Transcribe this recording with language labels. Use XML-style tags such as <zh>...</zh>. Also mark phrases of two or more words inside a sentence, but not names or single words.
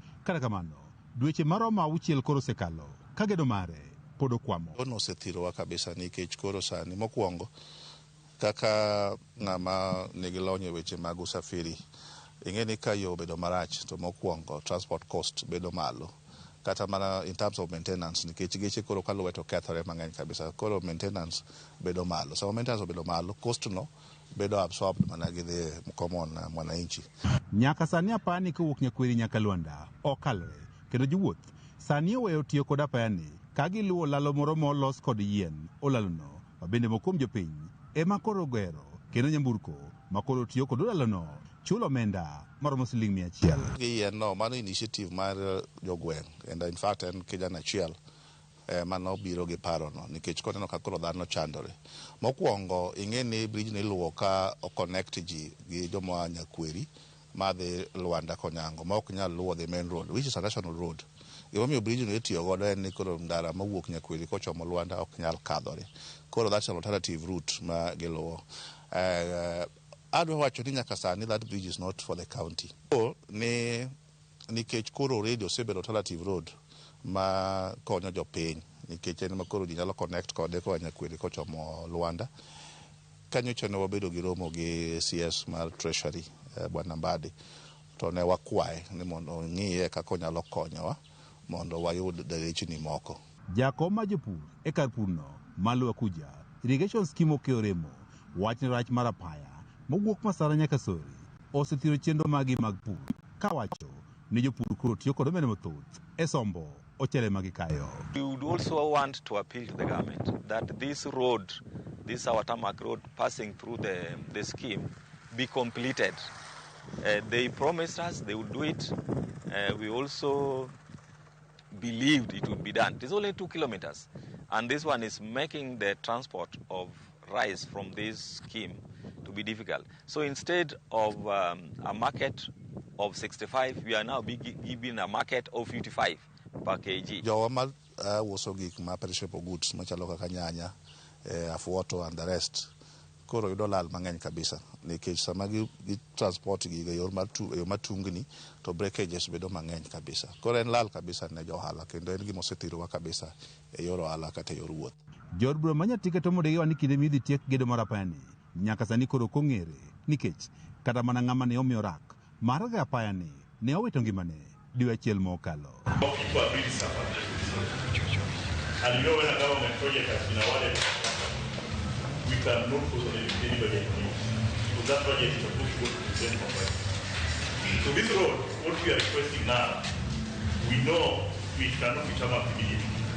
<luo>Kata kamano, dweche maromo 6 koro osekalo ka gedo mare pod okwamo. Ono osethirowa kabisa nikech koro sani mokwongo kaka ng'ama nigi lony e weche mag usafiri, ing'eni ka yo bedo marach to mokwongo transport cost bedo malo. Kata mana</luo> <en>in terms of</en> <luo>maintenance nikech geche koro kaluwe to kethore mang'eny kabisa, koro maintenance bedo malo. So maintenance bedo malo, cost no bedo absorbed mana gi</luo> <en>the common</en> <luo>mwananchi. Nyaka sani apani kowuok Nyakweri nyaka Luanda okalore, kendo jowuoth sani oweyo tiyo kod apayani ka giluwo lalo moro molos kod yien. Olalono ma bende mokuom jopiny ema koro gero, kendo nyamburko ma koro tiyo kod olalono chulo omenda maromo Sh100. Yien no mano initiative mar jogweng',</luo> <en>and in fact</en> <luo>en kijana achiel mano biro gi paro no nikech koneno ka koro dhano chandore. Mokwongo ing'eni bridge ni luwo ka o connect ji gi joma Nyakweri madhi Luanda Konyango ma ok nyal luwo</luo> <en>the main road which is a national road.</en> <luo>Gimomiyo bridge no itiyo godo en ni koro ndara mawuok Nyakweri kochomo Luanda ok nyal kadhore. Koro that's an alternative route ma giluwo. Adwa wacho ni nyaka sani that bridge is not for the county. So nikech koro already osebedo</luo> <en>alternative road</en> <luo>ma konyo jopiny nikech en ma koro ji nyalo connect kode koa Nyakweri kochomo Luanda. Kanyo chone wabedo gi romo gi CS mar Treasury Bwana Mbadi to ne wakwaye ni mondo ng'iye kaka onyalo konyowa mondo wayud derechni moko. Jakom ma jopur e kar purno Maluwa Kuja</luo> <en>irrigation scheme</en> <luo>okeoremo wach ni rach mar apaya mowuok Masara nyaka Sori osethiro chenro magi mag pur kawacho ni jopur koro tiyo kod omenda mathoth e sombo ochele magikayo.</luo> <en>We would also want to appeal to the government that this road, this our tarmac road passing through the scheme be completed. They promised us they would do it. We also believed it would be done. It is only 2 kilometers, and this one is making the transport of rice from this scheme to be difficult. So instead of a market of 65, we are now giving a market of 55 per kg.</en> <luo>Jowa ma uso gik ma</luo> <en>perishable goods</en> <luo>machalo kaka nyanya, afuoto</luo> <en>and the rest</en> <luo>koro yudo lal mang'eny kabisa nikech sama gi transport gi e yor matungni to breakages bedo mang'eny kabisa. Koro en lal kabisa ne johala kendo en gima osethirowa kabisa e yor ohala kata yor wuoth. Jod bro Manyatike to modegi wani kinde midhi tiek gedo mar apayani nyaka sani koro kong'ere nikech kata mana ng'ama ne omiyo rak mar ga apayani ne owito ngimane dwe achiel mokalo.</luo> <en>And you know when a government project has been awarded, we cannot put anybody in it. So that project is supposed to go to the same company. So this road, what we are requesting now, we know we cannot be tarmac immediately.</en>